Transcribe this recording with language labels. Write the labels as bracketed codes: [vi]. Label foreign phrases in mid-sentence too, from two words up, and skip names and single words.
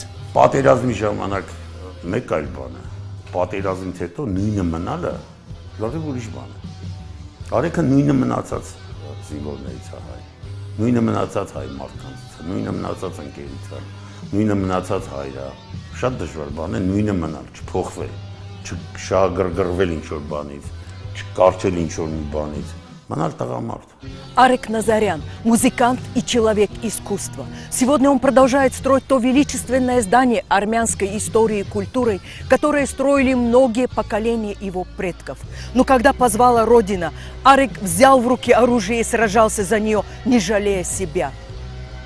[hy] Պատերազմի ժամանակ մեկ այլ բան է։ Պատերազմից հետո նույնը մնալը լավ ուրիշ բան է։ Արեգը նույնը մնացած զինվորներից է հայ։ Նույնը մնացած հայ մարդկանց, նույնը մնացած ընկերից է, նույնը մնացած հայր է։ Շատ դժվար բան է նույնը մնալ, չփոխվել, չշահագրգռվել ինչ-որ բանից, չկարճել ինչ-որ մի բանից, մնալ տղամարդ։ [ru] Арег Назарян – музыкант и человек искусства. Сегодня он продолжает строить то величественное здание армянской истории и культуры, которое строили многие поколения его предков. Но когда позвала Родина, Арег взял в руки оружие и сражался за нее, не жалея себя.